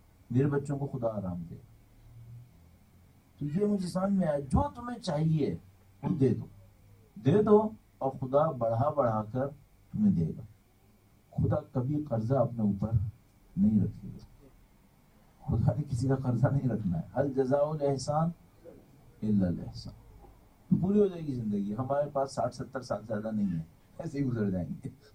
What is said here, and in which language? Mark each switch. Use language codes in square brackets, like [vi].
[ur] میرے بچوں کو خدا آرام دے. تو یہ مجھے سمجھ میں آیا, جو تمہیں چاہیے وہ دے دو, دے دو, اور خدا بڑھا بڑھا کر تمہیں دے گا. خدا کبھی قرضہ اپنے اوپر نہیں رکھے گا. خدا نے کسی کا قرضہ نہیں رکھنا ہے. [ar] هل جزاء الاحسان الا الاحسان. [ur] تو پوری ہو جائے گی زندگی. ہمارے پاس 60-70 سال زیادہ نہیں ہے, ایسے ہی گزر جائیں گے.